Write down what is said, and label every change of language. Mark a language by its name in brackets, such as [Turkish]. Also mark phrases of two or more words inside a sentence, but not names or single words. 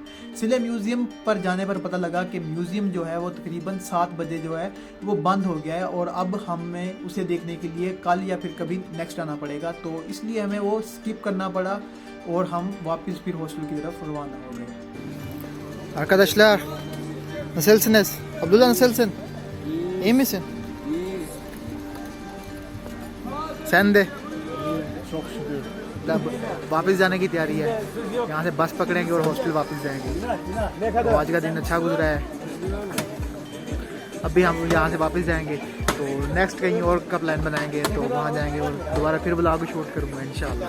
[Hindi] सिले म्यूज़ियम पर जाने पर पता लगा कि म्यूज़ियम जो है वो तकरीबन 7 बजे जो है वो बंद हो गया है और अब हमें उसे देखने के लिए कल या फिर कभी नेक्स्ट आना पड़ेगा, तो इसलिए हमें वो स्किप करना पड़ा और हम वापस फिर हॉस्टल की तरफ रवाना हो गए। [Turkish] Arkadaşlar, nasılsınız? Abdullah nasılsın? İyi misin? Sen de? Çok şükür. [Hindi] वापस जाने की तैयारी है, यहाँ से बस पकड़ेंगे और हॉस्टल वापस जाएंगे। तो आज का दिन अच्छा गुजरा है। अभी हम यहाँ से वापस जाएंगे तो नेक्स्ट कहीं और का प्लान बनाएंगे, तो वहाँ जाएंगे और दोबारा फिर [English] blog shoot [Hindi] करूँगा इंशाल्लाह।